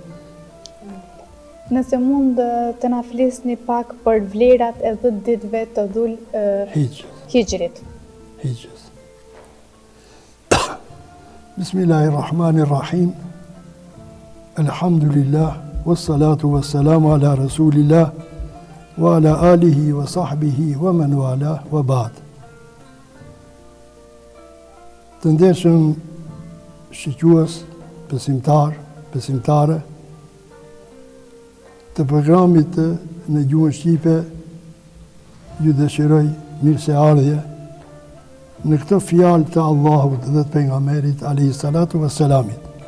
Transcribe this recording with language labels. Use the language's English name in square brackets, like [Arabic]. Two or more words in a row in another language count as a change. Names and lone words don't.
[Albanian] Nëse mund të na flisni pak për vlerat e 10 ditëve të Dhul Hijrit. Hijrës. [Arabic] Bismillahirrahmanirrahim. Elhamdulillah, والصلاة والسلام على رسول الله وعلى آله وصحبه ومن والاه وبعد. [Albanian] Të ndershëm shikues, besimtare të programit në gjuhën shqipe, ju dëshiroj mirëseardhje në këtë fjalë të Allahut dhe të pejgamberit [Arabic] عليه الصلاة والسلام.